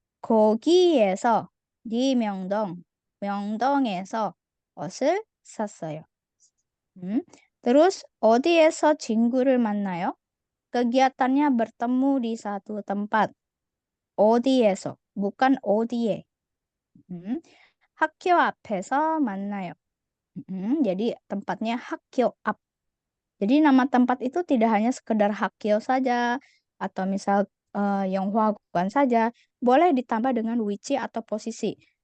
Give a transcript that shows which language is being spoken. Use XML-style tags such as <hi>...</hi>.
<ko>거기에서 네 명동에서 옷을 샀어요. Terus 어디에서 친구를 만나요?</ko> <id>kegiatannya bertemu di satu tempat.</id> <ko>어디에서,</ko> <id>bukan</id> <ko>어디에. 학교 앞에서 만나요.</ko> <id>jadi tempatnya</id> <ko>학교 앞.</ko> <id>Jadi nama tempat itu tidak hanya sekedar Hakyo saja atau misal Yonghwaguan saja, boleh ditambah dengan wichi atau posisi.</id>